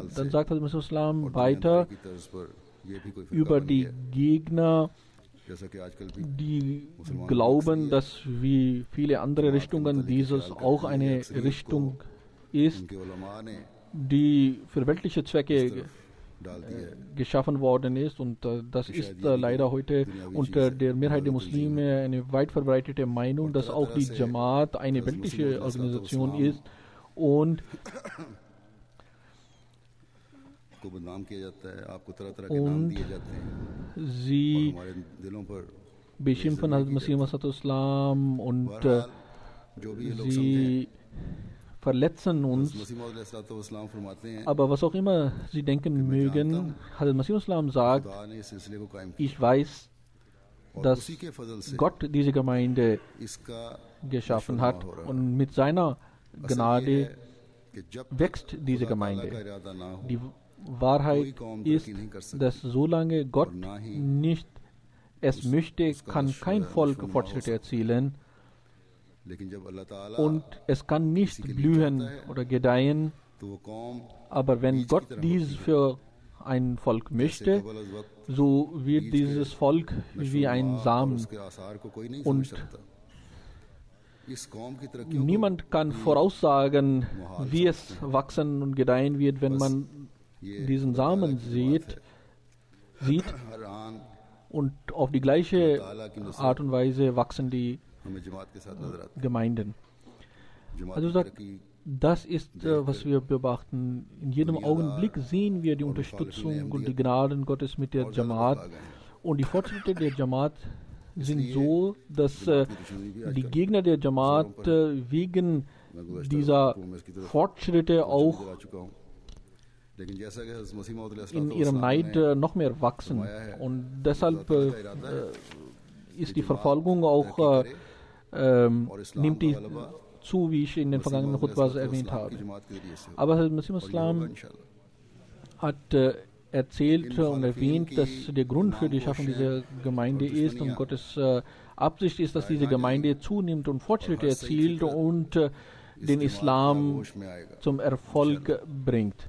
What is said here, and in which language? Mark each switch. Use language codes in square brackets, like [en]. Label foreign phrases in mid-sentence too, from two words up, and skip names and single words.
[de] Dann sagt Hazrat Masih Maud weiter über die Gegner, die glauben, dass wie viele andere Richtungen dieses auch eine Richtung ist, die für weltliche Zwecke geschaffen worden ist, und das ist leider heute unter der Mehrheit der Muslime eine weit verbreitete Meinung, dass auch die Jamaat eine weltliche Organisation ist [ur] کو بدنام کیا جاتا ہے، آپ کو طرح طرح کے نام دیے جاتے ہیں اور [de] sie [ur] ہمارے دلوں پر [de] beschimpfen Hazrat Masih Maud Islam und [ur] بہرحال جو بھی یہ لوگ سمجھیں, [de] sie verletzen uns. [ur] مسیح موعود علیہ السلام فرماتے ہیں, [de] Aber was auch immer sie denken mögen, Hazrat Masih Islam sagt, [ur] خدا نے اس سلسلے کو قائم کیا [de] ich weiß, [ur] اور [de] dass [ur] اسی کے فضل سے [de] Gott diese Gemeinde [ur] اس کا [de] geschaffen hat und mit seiner Gnade [ur] کہ جب [de] wächst diese [ur] خدا تعالیٰ کا [de] Gemeinde. [ur] ارادہ نہ ہو [de] Die Wahrheit ist, dass solange Gott nicht es möchte, kann kein Volk Fortschritte erzielen [ur] لیکن جب اللہ تعالیٰ [de] und es kann nicht blühen oder gedeihen. [ur] تو وہ قوم [de] Aber wenn Gott dies für ein Volk möchte, [ur] قبل از وقت [de] so wird dieses Volk wie ein [ur] اور [de] Samen. [ur] اس کے آثار کو کوئی نہیں [de] Und [ur] سمجھ سکتا۔ اس قوم کی ترقی [de] Niemand kann voraussagen, wie es wachsen und gedeihen wird, wenn man diesen Samen sieht [ur] ہر آن [de] und auf die gleiche Art und Weise wachsen die [ur] ہمیں جماعت کے ساتھ نظر آتی [de] Gemeinden. [ur] ہے۔ جماعت [de] Also [ur] کی [de] sagt, [ur] ترقی [de] das ist, was wir beobachten. In jedem Augenblick sehen wir die Unterstützung und die Gnaden Gottes mit der Jamaat. Und die Fortschritte der Jamaat sind so, dass die Gegner der Jamaat wegen dieser Fortschritte auch [ur] آ چکا ہوں، لیکن جیسا کہ حضرت مسیح موعود [de] in ihrem Neid noch mehr wachsen. Und deshalb ist die Verfolgung auch, nimmt die zu, wie ich in den vergangenen Khutbas erwähnt habe. Aber Hazrat Masih Islam hat erzählt und erwähnt, dass der Grund für die Schaffung dieser Gemeinde ist und Gottes Absicht ist, dass diese Gemeinde zunimmt und Fortschritte erzielt und den Islam zum Erfolg bringt.